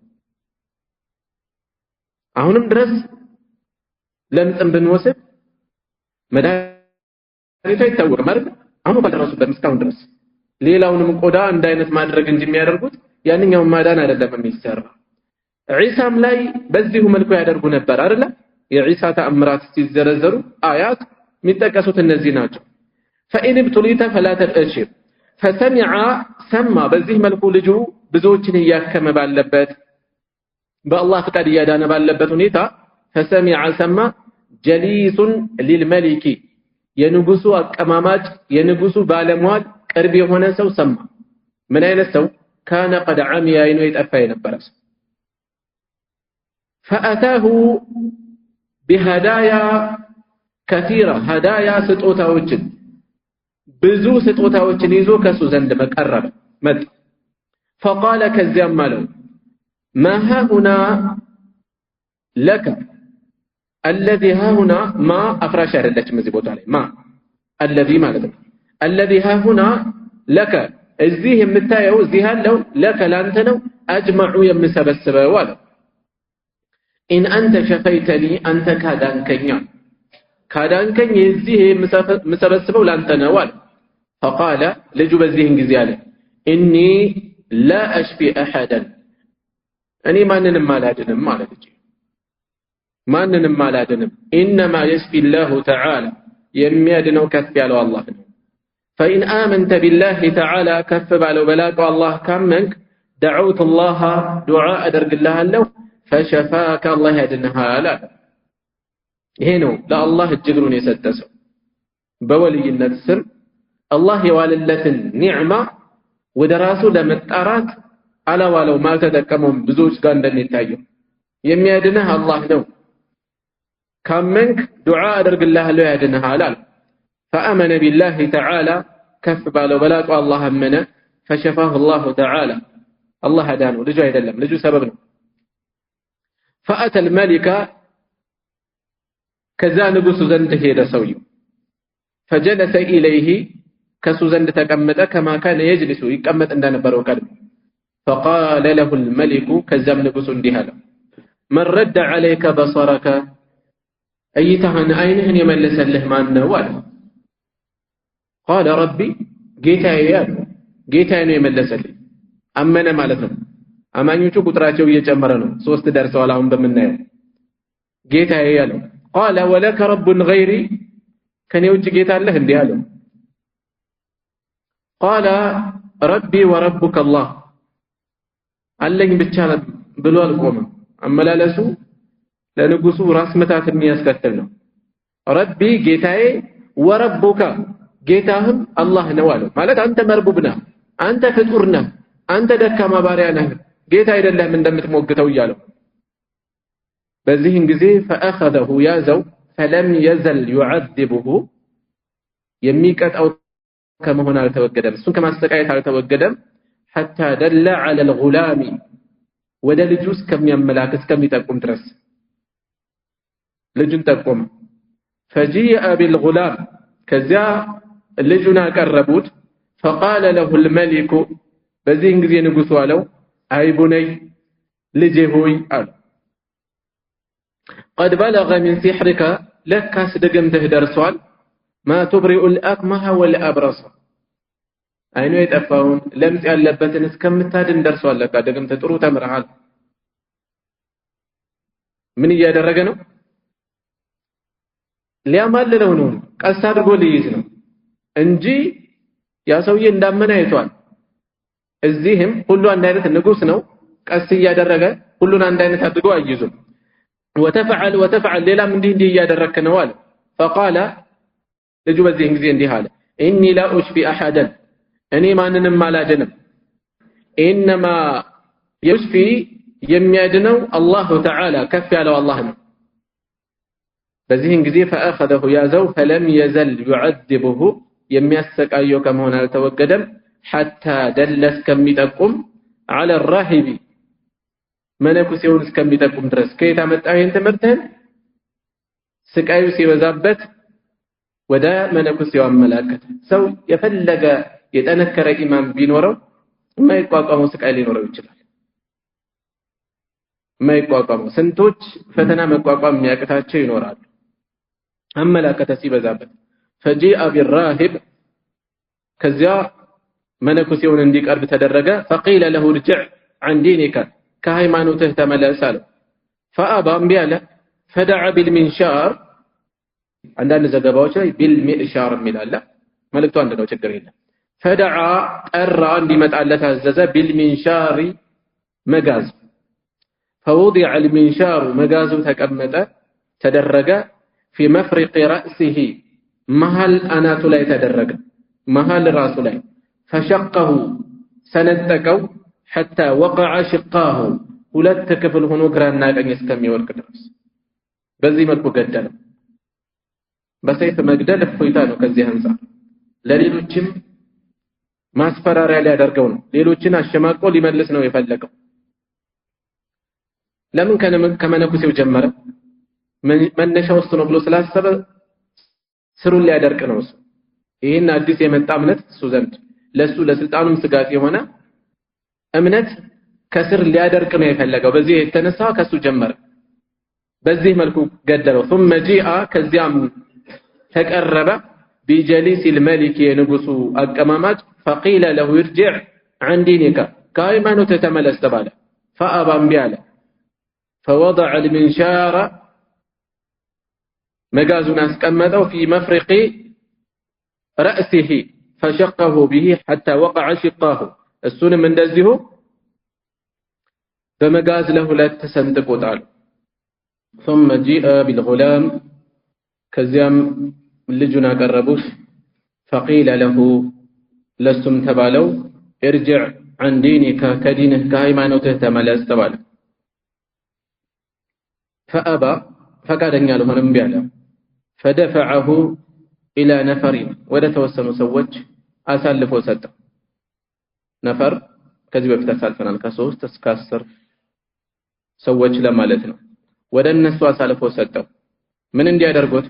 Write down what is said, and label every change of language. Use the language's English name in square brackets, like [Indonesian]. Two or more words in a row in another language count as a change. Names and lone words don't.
[Amharic] አሁንም ድረስ ለምጽም ብንወስድ መድኃኒቱ አይታወቅም ማለት አሁን ባልደረሱበት እስካሁን ድረስ ሌላውንም ቆዳ አንድ አይነት ማድረግ እንጂ የሚያደርጉት ያንኛው ማዳን አይደለም የሚሰራ ዒሳም ላይ በዚሁ መልኩ ያደርጉ ነበር አይደል የዒሳ ተአምራት ሲዘረዘሩ አያት የሚጠቀሱት እነዚህ ናቸው [Arabic] فإن ابتليت فلا تبشر فسمع سمع [Amharic] በዚህ መልኩ ልጁ ብዙዎችን ያከመ ባለበት በአላህ ፍቃድ ያዳነ ባለበት ሁኔታ [Arabic] فسمع سمع جليس للملك [Amharic] የንጉሱ አቀማማጭ የንጉሱ ባለሟል ቅርብ የሆነ ሰው ሰማ ምን አይነት ሰው [Arabic] كان قد عمي [Amharic] አይኑ የጠፋ የነበረ ሰው [Arabic] فأتاه بهدايا كثيرة هدايا [Amharic] ስጦታዎችን ብዙ ስጦታዎችን ይዞ ከሱ ዘንድ መቀረበ መጣ [Arabic] فقال [Amharic] ከዚያም አለው [Arabic] ما ها هنا لك الذي ها هنا ما افراش [Amharic] አይደለችም እዚህ ቦታ ላይ [Arabic] ما الذي [Amharic] ማለት ነው [Arabic] الذي ها هنا لك [Amharic] እዚህ የምታየው እዚህ ያለው [Arabic] لك [Amharic] ላንተ ነው [Arabic] اجمع [Amharic] የምሰበስበው አለ [Arabic] ان انت شفيتني انت [Amharic] ካዳንከኝ እዚህ የምሰበስበው ላንተ ነው አለ فقال ልጁ በዚህን ጊዜ አለ [Arabic] اني لا اشفي احدا [Amharic] እኔ ማንንም አላድንም ማለት ነው ማንንም አላድንም انما [Arabic] يشفي الله تعالى [Amharic] የሚያድነው ከፍ ያለው አላህ ነው [Arabic] فإن آمنت بالله تعالى كف [Amharic] ባለው በላቀው አላህ ካመንክ [Arabic] دعوت الله دعاء [Amharic] አደርግልሃለሁ [Arabic] فشفاك الله [Amharic] ያድንሃል ይሄ ነው ለአላህ እጅግሩን የሰጠሰው በወልይነት ስም አላህ የዋለለትን ኒዕማ ወደ ራሱ ለመጣራት አላዋለው ማልተጠቀመም ብዙዎች ጋር እንደሚታየው የሚያድነህ አላህ ነው ካመንክ ዱዓ አደርግልሃለሁ ያድንሃል አለ [Arabic] فآمن بالله تعالى كف [Amharic] ባለው በላቀው አላህ አመነ [Arabic] فشفاه الله تعالى الله هدانه [Amharic] ልጁ አይደለም ልጁ ሰበብ ነው [Arabic] فأتى الملك [Amharic] ከዛ ንጉሱ ዘንድ ሄደ ሰውየው [Arabic] فجلس إليه [Amharic] ከሱ ዘንድ ተቀመጠ [Arabic] كما كان يجلس [Amharic] ይቀመጥ እንደነበረው ቀድሞ [Arabic] فقال له الملك [Amharic] ከዛም ንጉሱ እንዲህ አለ [Arabic] من رد عليك بصرك [Amharic] እይታህን አይንህን የመለሰልህ ማን ነው አለ [Arabic] قال ربي [Amharic] ጌታዬ አለ ጌታዬ ነው የመለሰልኝ አመነ ማለት ነው አማኞቹ ቁጥራቸው እየጨመረ ነው 3 ደርሰዋል አሁን በመናየው ጌታዬ ያለው [Arabic] قال ولك رب غيري [Amharic] ከኔ ውጭ ጌታ አለህ እንዴ አለው [Arabic] قال ربي وربك الله [Amharic] አለኝ ብቻ ብሎ አልቆመም አመላለሱ ለንጉሱ ራስ መታት የሚያስከትል ነው ረቢ ጌታዬ ወረቡካ ጌታህም አላህ ነው አለው ማለት አንተ መርቡብ ነህ አንተ ፍጡር ነህ አንተ ደካማ ባሪያ ነህ ጌታ አይደለም እንደምትሞግተው እያለው በዚህን ጊዜ فأخذه ያዘው [Arabic] فلم يزل يعذبه [Amharic] የሚቀጣው ከመሆን አልተወገደም እሱን ከማስተቃየት አልተወገደም [Arabic] حتى دل على الغلام [Amharic] ወደ ልጁ እስከሚያመላክ እስከሚጠቁም ድረስ ልጁን ጠቆመ [Arabic] فجيء بالغلام [Amharic] ከዚያ ልጁን አቀረቡት [Arabic] فقال له الملك [Amharic] በዚህን ጊዜ ንጉሱ አለው [Arabic] أي بني [Amharic] ልጄ ሆይ አለ [Arabic] قد بلغ من سحرك لكاس دغمته درسوال ما تبرئ الأكمه والأبرص [Amharic] አይኑ የጠፋውን ለምጽ ያለበትን እስከምታድን ደርሷል ለካ ደግምተ ጥሩ ተምረሃል ምን እያደረገ ነው ሊያማልለው ነው ቀስ አድርጎ ሊይዝ ነው እንጂ ያ ሰውዬ እንዳመነ አይቷል እዚህም ሁሉ አንድ አይነት ንጉስ ነው ቀስ እያደረገ ሁሉን አንድ አይነት አድርጎ አይይዙ وتفعل ሌላም እንዲህ እያደረከ ነው አለ فقال ልጁ በዚህን ጊዜ እንዲህ አለ [Arabic] اني لا اشفي احدا [Amharic] እኔ ማንንም አላድንም [Arabic] انما يشفي [Amharic] የሚያድነው [Arabic] الله تعالى [Amharic] ከፍ ያለው አላህ ነው። በዚህን ጊዜ فأخذه ያዘው [Arabic] فلم يزل يعذبه [Amharic] የሚያሰቃየው ከመሆን አልተወገደም [Arabic] حتى دلس [Amharic] ከሚጠቁም [Arabic] على الراهب [Amharic] መነኩሴውን እስከሚጠቁም ድረስ ከየት አመጣው ይሄን ትምህርትን ስቃዩ ሲበዛበት ወደ መነኩሴው አመላከተ። ሰው የፈለገ የጠነከረ ኢማን ቢኖረው የማይቋቋመው ስቃይ ሊኖረው ይችላል። የማይቋቋመው ስንቶች ፈተና መቋቋም የሚያቅታቸው ይኖራሉ። አመላከተ ሲበዛበት [Arabic] فجيء بالراهب [Amharic] ከዚያ መነኩሴውን እንዲቀርብ ተደረገ [Arabic] فقيل له ارجع عن دينك [Amharic] ከሃይማኖትህ ተመለስ አለው። فأبى እምቢ አለ። [Arabic] فدعا بالمنشار [Amharic] አንዳንድ ዘገባዎች ላይ بالمئشار የሚላል መልእክቱ አንድ ነው ችግር የለም። فدعا ጠራ እንዲመጣለት አዘዘ بالمنشار መጋዝ [Arabic] فوضع المنشار [Amharic] መጋዙ ተቀመጠ ተደረገ [Arabic] في مفرق رأسه [Amharic] መሃል አናቱ ላይ ተደረገ መሃል ራሱ ላይ فشقه ሰነጠቀው [Arabic] حتى وقع شقاه [Amharic] ሁለት ክፍል ሆኖ ግራና ቀኝ እስከሚወድቅ ድረስ በዚህ መልኩ ገደለው። በሰይፍ መግደል እፎይታ ነው። ከዚህ አንፃር ለሌሎችም ማስፈራሪያ ሊያደርገው ነው። ሌሎችን አሸማቆ ሊመልስ ነው የፈለገው። ለምን ከመነኩሴው ጀመረ? መነሻው እሱ ነው ብሎ ስላሰበ ስሩን ሊያደርቅ ነው እሱ። ይሄን አዲስ የመጣ እምነት እሱ ዘንድ ለሱ ለስልጣኑም ስጋት የሆነ እምነት ከስር ሊያደርቅ ነው የፈለገው። በዚህ የተነሳ ከሱ ጀመረ። በዚህ መልኩ ገደለው። [Arabic] ثم جاء [Amharic] ከዚያም ተቀረበ [Arabic] بجليس الملك [Amharic] የንጉሱ አቀማማጭ [Arabic] فقيل له ارجع عن دينك [Amharic] ከሃይማኖትህ ተመለስ ተባለ። فأبى እምቢ አለ። [Arabic] فوضع المنشار [Amharic] መጋዙን አስቀመጠው [Arabic] في مفرق رأسه فشقه به حتى وقع شقاه [Amharic] እሱንም እንደዚሁ በመጋዝ ለሁለት ተሰንጥቆታል። [Arabic] ثم جاء بالغلام [Amharic] ከዚያም ልጁን አቀረቡት [Arabic] فقيل له [Amharic] ለሱም ተባለው [Arabic] ارجع عن دينك [Amharic] ከዲንህ ከሃይማኖትህ ተመለስ ተባለ። فأبى ፈቃደኛ አልሆነም እምቢ አለ። [Arabic] فدفعه الى نفر [Amharic] ወደ ተወሰኑ ሰዎች አሳልፎ ሰጠ። ነፈር ከዚህ በፊት አሳልፈናል ከ3 እስከ 10 ሰዎች ለማለት ነው። ወደ እነሱ አሳልፎ ሰጠው። ምን እንዲያደርጉት?